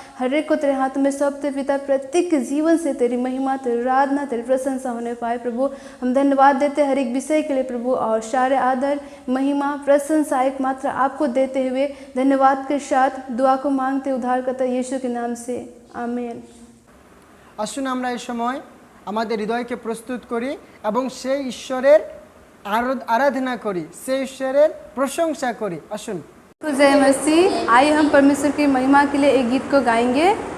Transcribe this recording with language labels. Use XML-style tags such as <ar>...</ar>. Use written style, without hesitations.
<hi>हर एक को तेरे हाथ में सौंपते पिता, प्रत्येक के जीवन से तेरी महिमा, तेरी आराधना, तेरी प्रशंसा होने पाए प्रभु। हम धन्यवाद देते हर एक विषय के लिए प्रभु, और सारे आदर, महिमा, प्रशंसा एकमात्र आपको देते हुए धन्यवाद के साथ दुआ को मांगते उद्धारकर्ता यीशु के नाम से, आमीन।</hi> <bn>আসুন আমরা এই সময় আমাদের হৃদয়কে প্রস্তুত করি এবং সেই ঈশ্বরের আরাধনা করি, সেই ঈশ্বরের প্রশংসা করি। আসুন।</bn> <hi>जय मसीह। आइए हम परमेश्वर की महिमा के लिए एक गीत को गाएंगे।</hi>